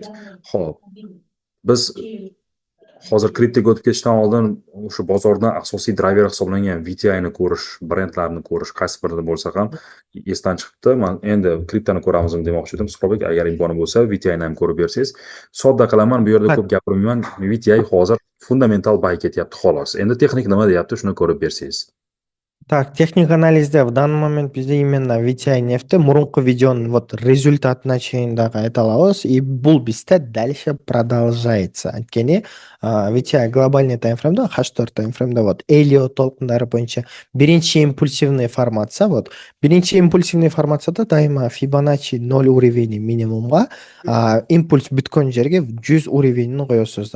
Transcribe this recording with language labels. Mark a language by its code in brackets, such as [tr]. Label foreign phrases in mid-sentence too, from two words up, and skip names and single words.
[uz] Xo'p, biz hozir kriptoga o'tib ketishdan oldin o'sha bozordan asosiy driver hisoblangan VTI ni ko'rish, brendlarni ko'rish, qaysi birida bo'lsa ham esdan chiqibdi. Men endi kriptoni ko'ramizmi demoqchi edim. Suhrobbek, agar imkoni bo'lsa, VTI ni ham ko'rib bersangiz. Sodda qilaman, bu yerda ko'p gapirmayman. VTI hozir fundamental buy ketyapti xolos. Endi texnik nima deyapti, shuni ko'rib bersangiz. [ky] Так, техник анализде [ru] в данный момент [ky] bizde именно VTI нефти мурунку видеонун вот результатына чейин дагы айта алабыз, и бул бизде [ru] дальше продолжается. [ky] Анткени VTI глобальный таймфреймде, H4 таймфреймде вот Elliott толкундары боюнча биринчи импульсивный формация, вот биринчи импульсивный формацияда дайыма Fibonacci 0 уровени минимумга, импульс бүткөн жерге 100 уровенин коесуздар.